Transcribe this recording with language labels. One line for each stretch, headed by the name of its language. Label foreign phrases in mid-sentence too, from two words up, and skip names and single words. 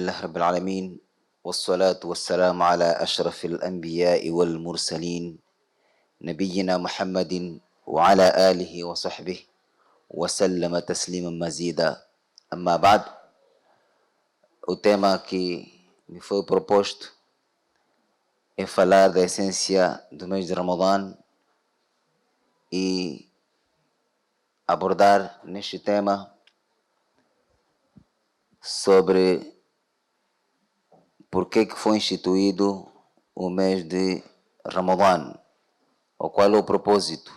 Arabic: رب العالمين والصلاة والسلام على أشرف الأنبياء والمرسلين نبينا محمد وعلى آله وصحبه وسلم تسليما مزيدا. أما بعد,
Portuguese: o tema que me foi proposto é falar da essência do mês de Ramadã e abordar neste tema sobre por que foi instituído o mês de Ramadã, ou qual é o propósito.